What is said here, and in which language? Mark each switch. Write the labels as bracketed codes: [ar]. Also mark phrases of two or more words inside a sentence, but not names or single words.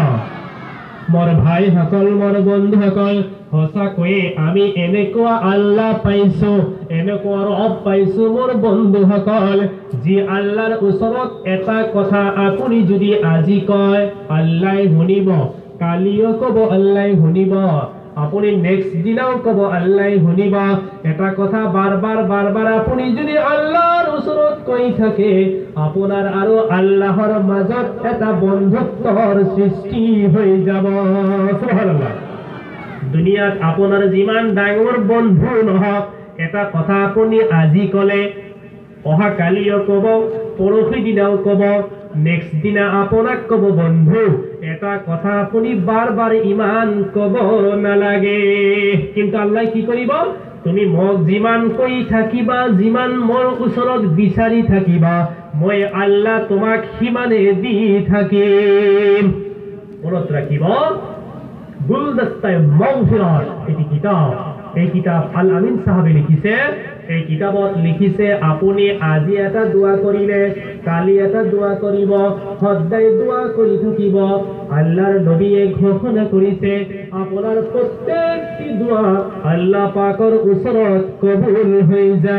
[as] মোৰ ভাইসকল, মোৰ বন্ধুসকল, সঁচাকৈয়ে আমি এনেকুৱা আল্লাহ পাইছো, এনেকুৱা ৰব পাইছো মোৰ বন্ধুসকল, যি আল্লাহৰ ওচৰত এটা কথা আপুনি যদি আজি কয়, আল্লাহ শুনিব, কালিও কব আল্লাহ শুনিব, আপনি নেক্সট দিনাও কব আল্লাহ শুনিব। এটা কথা বারবার বারবার আপনি যদি আল্লাহর ওচৰত কৈ থাকে, আপোনাৰ আৰু আল্লাহৰ মাজত এটা বন্ধুত্বৰ সৃষ্টি হৈ যাব। সুবহানাল্লাহ। দুনিয়াত আপোনাৰ যিমান ডাঙৰ বন্ধু নহওক, এটা কথা আপুনি আজি কলে, অহা কালিও কব, পৰহি দিনাও কব, নেক্সট দিনা আপোনাক কব বন্ধু, এটা কথা আপুনি বারবার ইমান কব নালাগে। কিন্তু আল্লাহ কি কৰিব? তুমি মোক যিমান কৈ থাকিবা, যিমান মোৰ ওচৰত বিচাৰি থাকিবা, মই আল্লাহ তোমাক সিমানে দি থাকিম। মনত ৰাখিব, গুলদস্তায়ে মাগফিরাত এটি কিতাব। এই কিতাব আল আমিন সাহাবে লিখিছে। এই কিতাবত লিখিছে, আপুনি আজি এটা দোয়া কৰিলে, কালি এটা দোয়া কৰিব, সদায় দোয়া কৰি থাকিব। আল্লাহৰ নবীয়ে ঘোষণা কৰিছে, আপোনাৰ প্ৰত্যেকটি দোয়া আল্লাহ পাকৰ ওচৰত কবুল হৈ যাব।